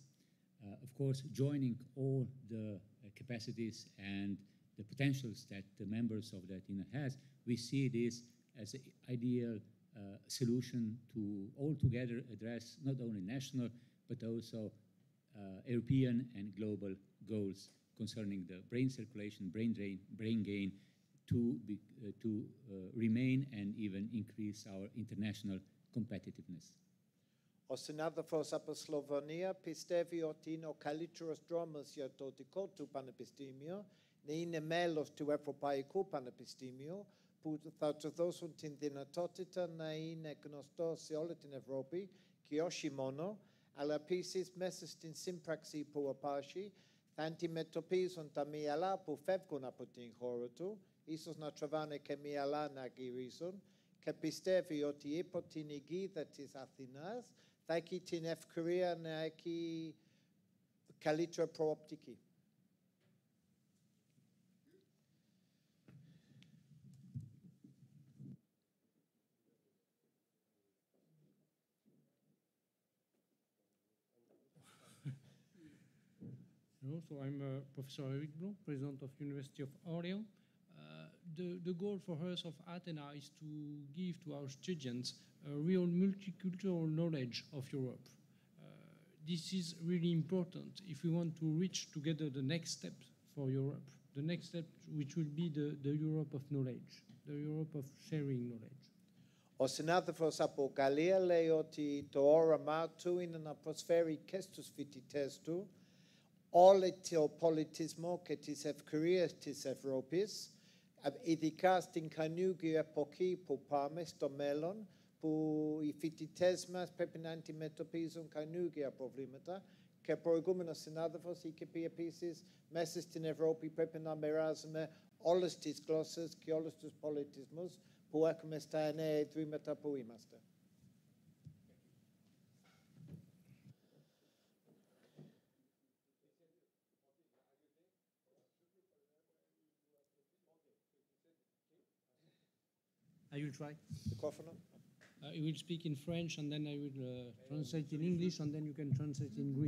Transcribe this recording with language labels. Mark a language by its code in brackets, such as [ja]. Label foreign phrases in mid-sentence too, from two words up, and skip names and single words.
[en] Of course, joining all the capacities and the potentials that the members of the Athena has, we see this as an ideal solution to altogether address not only national, but also European and global goals concerning the brain circulation, brain drain, brain gain, to remain and even increase our international competitiveness. [el] Ο συνάδελφος από Σλοβενία πιστεύει ότι είναι ο καλύτερος δρόμος για το δικό του πανεπιστήμιο να είναι μέλος του Ευρωπαϊκού Πανεπιστήμιου που θα του δώσουν την δυνατότητα να είναι γνωστό σε όλη την Ευρώπη και όχι μόνο, αλλά επίσης μέσα στην σύμπραξη που υπάρχει θα αντιμετωπίζουν τα μυαλά που φεύγουν από την χώρα του, ίσως να τραβάνε και μυαλά να γυρίσουν και πιστεύει ότι υπό την αιγίδα της Αθηνάς θα έχει την ευκαιρία να έχει καλύτερη προοπτική. [en] Hello, so I'm Professor Eric Blanc, President of University of Orléans. The goal for us of Athena is to give to our students a real multicultural knowledge of Europe. This is really important if we want to reach together the next step for Europe, the next step which will be the Europe of knowledge, the Europe of sharing knowledge. [el] Ο συνάδελφος από Γαλλία λέει ότι το όραμά του είναι να προσφέρει και στους φοιτητές του όλο το πολιτισμό και τις ευκαιρίες της Ευρώπης, ειδικά στην καινούργια εποχή που πάμε στο μέλλον, που οι φοιτητές μας πρέπει να αντιμετωπίζουν καινούργια προβλήματα και ο προηγούμενος συνάδελφος είχε πει επίσης μέσα στην Ευρώπη πρέπει να μοιράζουμε όλες τις γλώσσες και όλους τους πολιτισμούς που έχουμε στα νέα ιδρύματα που είμαστε. [en] I will try. Microfono. I will speak in French and then I will translate in English and then you can translate in Greek.